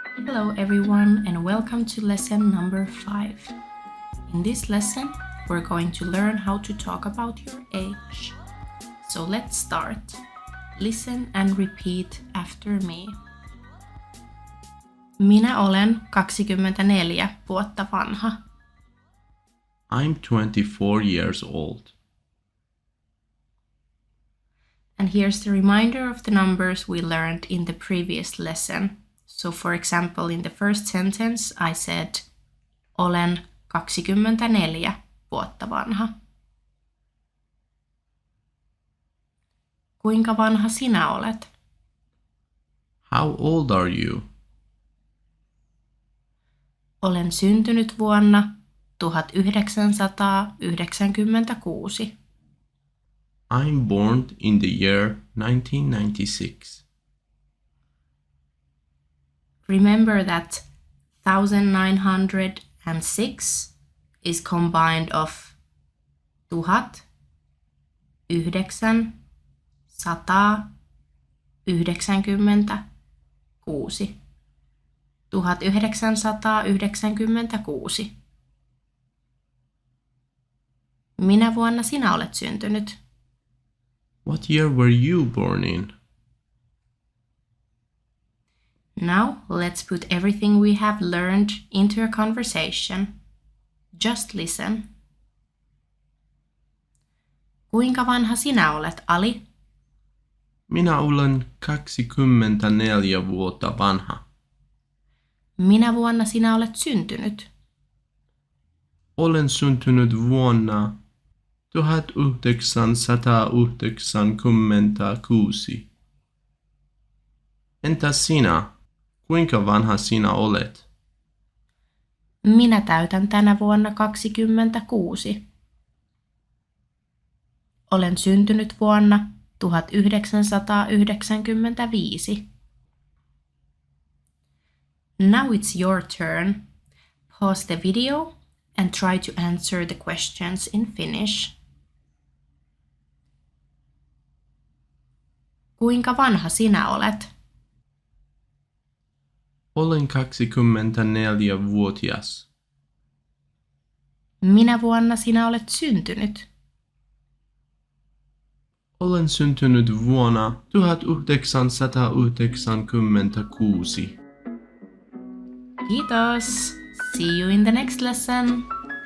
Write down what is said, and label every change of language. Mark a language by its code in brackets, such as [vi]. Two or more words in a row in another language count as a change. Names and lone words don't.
[en] Hello everyone and welcome to lesson number 5. In this lesson, we're going to learn how to talk about your age. So let's start. Listen and repeat after me. [fi] Minä olen 24 vuotta vanha. [en] I'm 24 years old. And here's the reminder of the numbers we learned in the previous lesson. So for example, in the first sentence I said, [fi] olen 24 vuotta vanha. Kuinka vanha sinä olet? [en] How old are you? [fi] Olen syntynyt vuonna 1996. [en] I'm born in the year 1996. Remember that 1906 is combined of 1996. 1996. [fi] Minä vuonna sinä olet syntynyt? [en] What year were you born in? Now let's put everything we have learned into a conversation. Just listen. [fi] Kuinka vanha sinä olet, Ali? Minä olen 24 vuotta vanha. Minä vuonna sinä olet syntynyt? Olen syntynyt vuonna 1996. Entäs sinä? Kuinka vanha sinä olet? Minä täytän tänä vuonna 26. Olen syntynyt vuonna 1995. [en] Now it's your turn. Pause the video and try to answer the questions in Finnish. [fi] Kuinka vanha sinä olet? Olen 24-vuotias. Minä vuonna sinä olet syntynyt? Olen syntynyt vuonna 1996. Kiitos! [en] See you in the next lesson!